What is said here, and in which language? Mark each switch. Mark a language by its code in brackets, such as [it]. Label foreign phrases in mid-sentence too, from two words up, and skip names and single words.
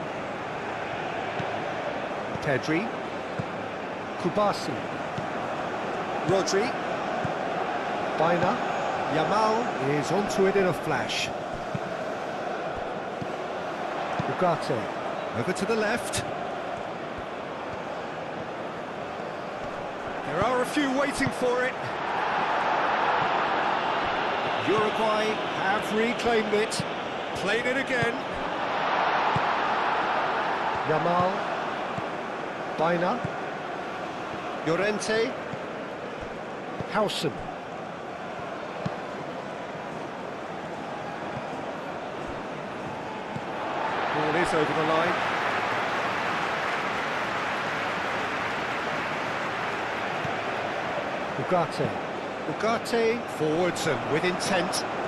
[en] Pedri. Kubasi. Rodri. Bina. Yamal is onto it in a flash. Ugarte. Over to the left. There are a few waiting for it. Uruguay have reclaimed it. Played it again. Yamal. Baina. Llorente. Howson. Ball is over the line. Ugarte forwards and with intent.